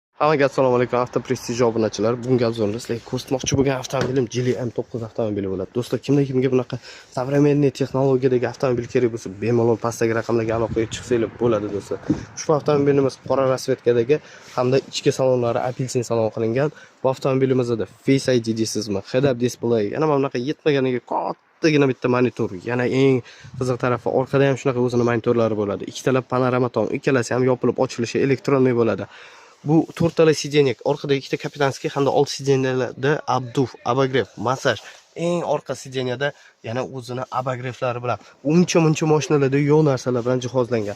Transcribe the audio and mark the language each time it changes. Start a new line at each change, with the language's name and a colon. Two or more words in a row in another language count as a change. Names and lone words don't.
Uzbek: Hammaga assalomu alaykum. Avto Prestige obunachilar. Bunga obzorda sizlarga ko'rsatmoqchi bo'lgan avtomobilim Geely M9 avtomobili bo'ladi. Do'stlar, kimga bunaqa современный texnologiyadagi avtomobil kerak bo'lsa, bemalol pastdagi raqamlarga aloqaga chiqsanglar bo'ladi do'stlar. Ushbu avtomobilimiz qora rasvetkadagi hamda ichki salonlari apelsin salon qilingan. Bu avtomobilimizda Face ID deysizmi,
English: head-up display,
Uzbek: yana mana bunaqa yetmaganiga kattagina bitta monitor. Yana eng qiziq tarafi orqada ham shunaqa o'zining monitorlari bo'ladi. Ikkitalab panorama tom, ikkalasi ham yopilib ochilishi elektronniy bo'ladi. Bu to'rttala sideniya, orqada ikkita kapitanskiy hamda old sideniyalarda abagrev, massaj. Eng orqa sideniyada yana o'zini abagrevlari bilan uncha-muncha mashinalarda yo'q narsalar bilan jihozlangan.